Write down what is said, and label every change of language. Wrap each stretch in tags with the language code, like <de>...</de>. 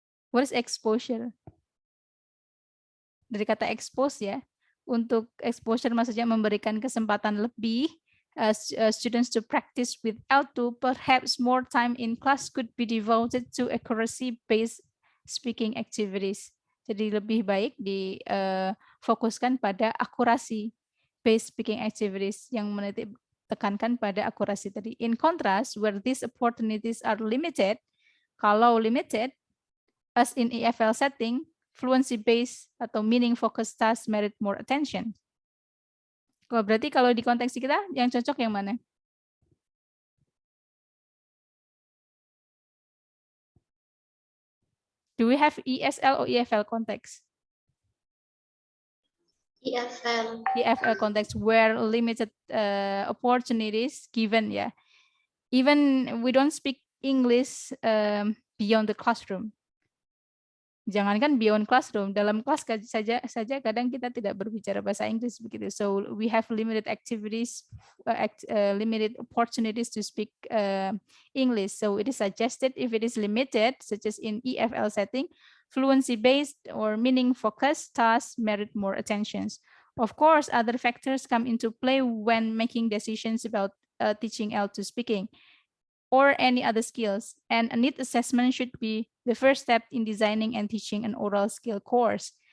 <en>What is exposure?</en> <id>Dari kata expose ya. Untuk exposure maksudnya memberikan kesempatan lebih</id> <en>students to practice with L2, perhaps more time in class could be devoted to accuracy-based speaking activities.</en> <id>Jadi lebih baik difokuskan pada akurasi based speaking activities yang tekankan pada akurasi tadi.</id> <en>In contrast, where these opportunities are limited,</en> <id>kalau limited,</id> <en>as in EFL setting, fluency-based atau meaning-focused tasks merit more attention.</en> <id>Berarti kalau di konteks kita, yang cocok yang mana?</id> <en>Do we have ESL or EFL context? EFL. EFL context where limited opportunities given ya. Even we don't speak English beyond the classroom.</en> <id>Jangankan</id> <en>beyond classroom,</en> <id>dalam kelas saja kadang kita tidak berbicara bahasa Inggris begitu.</id> <en>So we have limited activities, limited opportunities to speak English. So it is suggested if it is limited, such as in EFL setting, fluency-based or meaning-focused tasks merit more attention. Of course, other factors come into play when making decisions about teaching L2 speaking or any other skills, and a need assessment should be the first step in designing and teaching an oral skill course.</en>